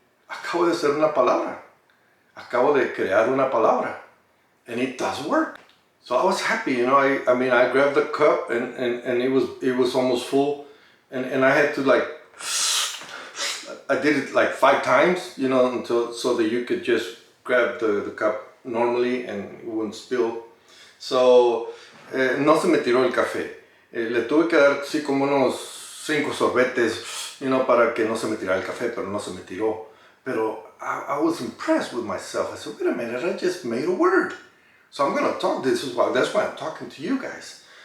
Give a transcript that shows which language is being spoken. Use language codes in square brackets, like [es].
[es] Acabo de hacer una palabra. Acabo de crear una palabra. [en] And it does work. So I was happy, you know. I mean, I grabbed the cup and it was almost full, and I had to like I did it like 5 times, you know, until so that you could just grab the cup normally and it wouldn't spill. So, [es] no se me tiró el café. Le tuve que dar así como unos 5 sorbetes, [en] you know, [es] para que no se me tirara el café, pero no se me tiró. Pero [en] I was impressed with myself. I said, wait a minute, I just made a word. So I'm going to talk, that's why I'm talking to you guys.